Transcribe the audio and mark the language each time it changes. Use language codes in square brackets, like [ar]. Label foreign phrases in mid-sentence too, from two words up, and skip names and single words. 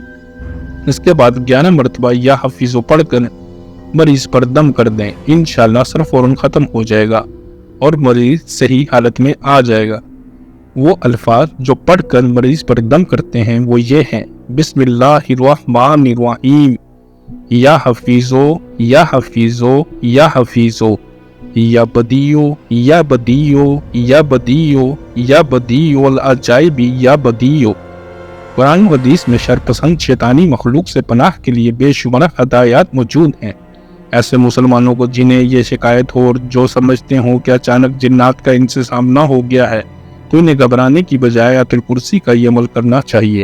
[ur] اس کے بعد 11 مرتبہ [ar] یا حفیظو [ur] پڑھ کر مریض پر دم کر دیں، انشاءاللہ اثر فوراً ختم ہو جائے گا اور مریض صحیح حالت میں آ جائے گا۔ وہ الفاظ جو پڑھ کر مریض پر دم کرتے ہیں وہ یہ ہیں: [ar] بسم اللہ الرحمن الرحیم، یا حفیظو یا حفیظو یا حفیظو، یا بدیو یا بدیو یا بدیو یا بدیو العجائب یا بدیو۔ [ur] قرآن و حدیث میں شر پسند شیطانی مخلوق سے پناہ کے لیے بے شمار ہدایات موجود ہیں۔ ایسے مسلمانوں کو جنہیں یہ شکایت ہو اور جو سمجھتے ہوں کہ اچانک جنات کا ان سے سامنا ہو گیا ہے تو انہیں گھبرانے کی بجائے آیت الکرسی کا یہ عمل کرنا چاہیے۔